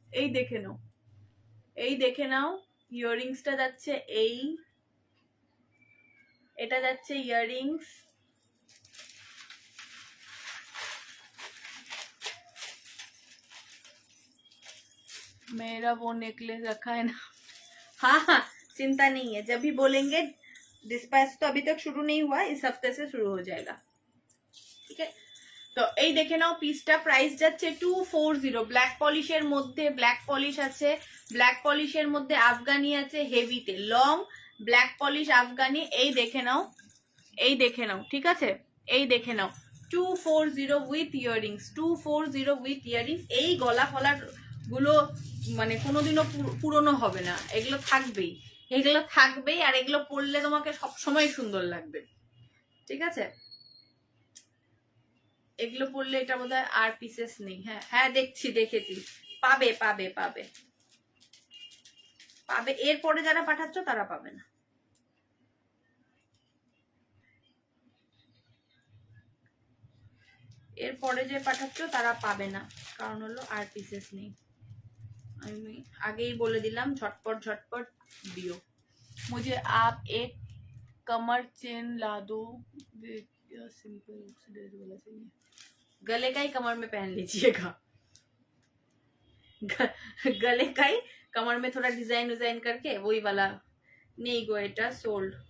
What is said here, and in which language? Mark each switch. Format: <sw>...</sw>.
<bn>এই দেখে নাও, ইয়াররিংসটা যাচ্ছে, এটা যাচ্ছে ইয়াররিংস,</bn> <hi>मेरा वो नेकलेस रखा है ना। हाँ चिंता नहीं है, जब भी बोलेंगे। डिस्पैच तो अभी तक शुरू नहीं हुआ, इस हफ्ते से शुरू हो जाएगा, ठीक है।</hi> <bn>তো এই দেখে নাও পিসটা, প্রাইস যাচ্ছে 240। ব্ল্যাক পলিশের মধ্যে ব্ল্যাক পলিশ আছে, ব্ল্যাক পলিশের মধ্যে আফগানি আছে হেভিতে, লং ব্ল্যাক পলিশ আফগানি। এই দেখে নাও ঠিক আছে, এই দেখে নাও 240 উইথ ইয়াররিংস, 240 উইথ ইয়াররিংস। এই গলা ফলার গুলো মানে কোনোদিনও পুরনো হবে না, এগুলো থাকবেই, আর এগুলো পরলে তোমাকে সবসময় সুন্দর লাগবে, ঠিক আছে। এগুলো পরলে এটা বোধহয় আর পিসেস নেই। হ্যাঁ দেখেছি, পাবে, এরপরে যারা পাঠাচ্ছ তারা পাবে না। এরপরে যে পাঠাচ্ছ তারা পাবে না, কারণ হলো আর পিসেস নেই, আমি আগেই বলে দিলাম, ঝটপট দিও।</bn> <hi>मुझे आप एक कमर चेन ला दो, सिंपल वाला चाहिए, गले का ही कमर में पहन लीजिएगा। गले का ही कमर में थोड़ा डिजाइन करके वही वाला नहीं गो,</hi> <bn>এটা সোল্ড।</bn>